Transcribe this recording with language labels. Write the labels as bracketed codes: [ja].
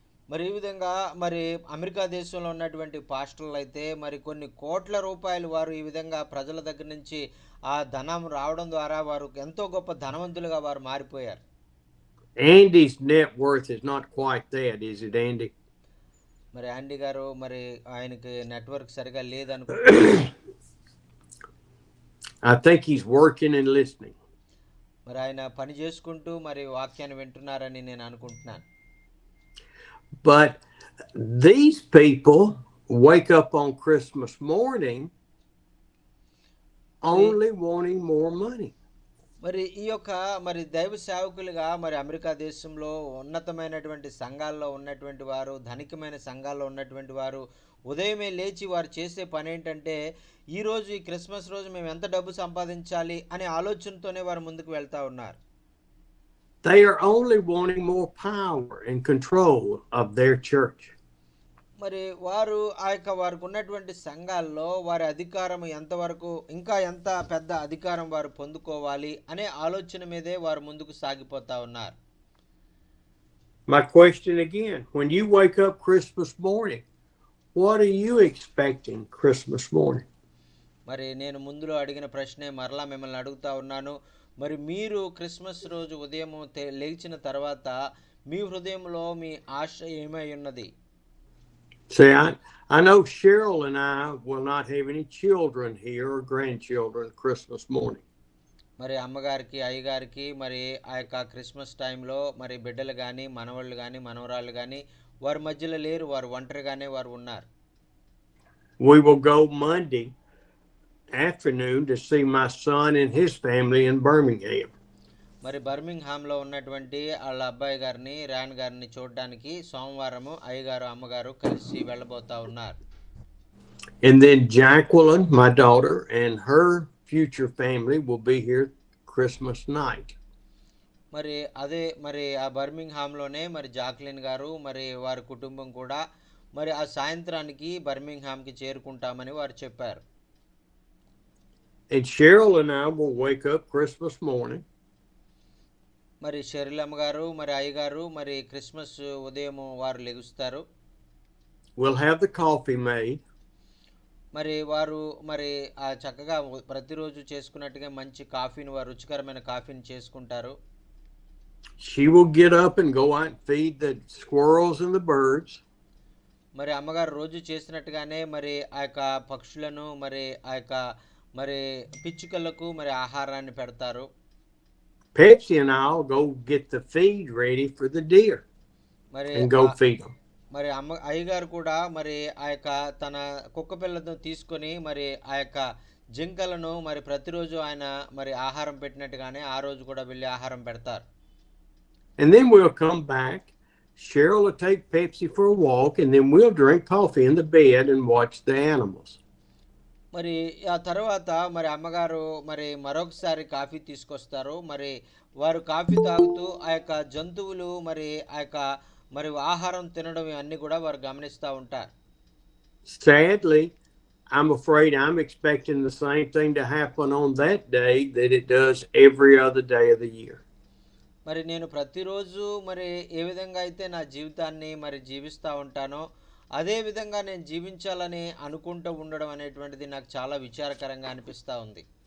[te] మరి ఈ విధంగా మరి అమెరికా దేశంలో ఉన్నటువంటి పాస్టర్లు అయితే మరి కొన్ని కోట్ల రూపాయలు వారు ఈ విధంగా ప్రజల దగ్గర నుంచి ఆ ధనం రావడం ద్వారా వారు ఎంతో గొప్ప ధనవంతులుగా వారు మారిపోయారు. [en] Andy's net worth is not quite that, is it, Andy? [te] మరి ఆండీ గారు మరి ఆయనకి నెట్వర్క్ సరిగా లేదనుకుంటున్నాను. [en] I think he's working and listening. [te] మరి ఆయన పని చేసుకుంటూ మరి వాక్యాన్ని వింటున్నారని నేను అనుకుంటున్నాను. [en] But these people wake up on Christmas morning [te] మరి [en] only wanting more money. [te] మరి ఈ యొక్క మరి దైవ సేవకులుగా మరి అమెరికా దేశంలో ఉన్నతమైనటువంటి సంఘాల్లో ఉన్నటువంటి వారు, ధనికమైన సంఘాల్లో ఉన్నటువంటి వారు ఉదయమే లేచి వారు చేసే పని ఏంటంటే, ఈరోజు ఈ క్రిస్మస్ రోజు మేము ఎంత డబ్బు సంపాదించాలి అనే ఆలోచనతోనే వారు ముందుకు వెళ్తా ఉన్నారు. [en] They are only wanting more power and control of their church. [te] మరి వారు ఆ యొక్క వారికి ఉన్నటువంటి సంఘాల్లో వారి అధికారం ఎంతవరకు, ఇంకా ఎంత పెద్ద అధికారం వారు పొందుకోవాలి అనే ఆలోచన మీదే వారు ముందుకు సాగిపోతా ఉన్నారు. [en] My question again, when you wake up Christmas morning, what are you expecting Christmas morning? [te] మరి నేను ముందులో అడిగిన ప్రశ్నే మరలా మిమ్మల్ని అడుగుతా ఉన్నాను. మరి మీరు క్రిస్మస్ రోజు ఉదయం లేచిన తర్వాత మీ హృదయంలో మీ ఆశ ఏమై ఉన్నది? [en] See, I know Cheryl and I will not have any children here or grandchildren Christmas morning. [te] మరి అమ్మగారికి, అయ్యగారికి మరి ఆ యొక్క క్రిస్మస్ టైంలో మరి బిడ్డలు కానీ, మనవాళ్ళు కానీ, మనవరాళ్ళు కానీ వారి మధ్యలో లేరు. వారు ఒంటరిగానే వారు ఉన్నారు. [en] We will go Monday afternoon to see my son and his family in Birmingham. [te] మరి బర్మింగ్హామ్లో ఉన్నటువంటి వాళ్ళ అబ్బాయి గారిని, ర్యాన్ గారిని చూడడానికి సోమవారము అయ్యగారు, అమ్మగారు కలిసి వెళ్ళబోతా ఉన్నారు. [en] And then Jacqueline, my daughter, and her future family will be here Christmas night. [te] మరి అదే మరి ఆ బర్మింగ్హామ్లోనే మరి జాక్లిన్ గారు మరి వారి కుటుంబం కూడా మరి ఆ సాయంత్రానికి బర్మింగ్హామ్కి చేరుకుంటామని వారు చెప్పారు. [en] And Cheryl and I will wake up Christmas morning. [te] మరి షెరిలమ్మ గారు మరి అయ్యగారు మరి క్రిస్మస్ ఉదయం వారు లెగుస్తారు. [en] We'll have the coffee made. [te] మరి వారు మరి ఆ చక్కగా ప్రతిరోజు చేసుకున్నట్టుగా మంచి కాఫీని, వారు రుచికరమైన కాఫీని చేసుకుంటారు. [en] She will get up and go out and feed the squirrels and the birds. [te] మరి అమ్మగారు రోజు చేసినట్టుగానే మరి ఆ యొక్క పక్షులను మరి ఆ యొక్క మరి పిచ్చుకలకు మరి ఆహారాన్ని పెడతారు. [en] Pepsi and I'll go get the feed ready for the deer [te] మరి [en] and go feed them. [te] మరి అయ్యగారు కూడా మరి ఆ యొక్క తన కుక్క పిల్లలను తీసుకొని మరి ఆ యొక్క జింకలను మరి ప్రతిరోజు ఆయన మరి ఆహారం పెట్టినట్టుగానే ఆ రోజు కూడా వెళ్ళి ఆహారం పెడతారు. [en] And then we'll come back. Cheryl will take Pepsi for a walk, and then we'll drink coffee in the bed and watch the animals. [te] మరి ఆ తర్వాత మరి అమ్మగారు మరి మరొకసారి కాఫీ తీసుకొస్తారు. మరి వారు కాఫీ తాగుతూ ఆ యొక్క జంతువులు మరి ఆ యొక్క మరి ఆహారం తినడం అన్నీ కూడా వారు గమనిస్తూ ఉంటారు. [en] Sadly, I'm afraid I'm expecting the same thing to happen on that day that it does every other day of the year. [te] మరి నేను ప్రతిరోజు మరి ఏ విధంగా అయితే నా జీవితాన్ని మరి జీవిస్తూ ఉంటానో అదే విధంగా నేను జీవించాలని అనుకుంటూ ఉండడం అనేటువంటిది నాకు చాలా విచారకరంగా అనిపిస్తూ ఉంది.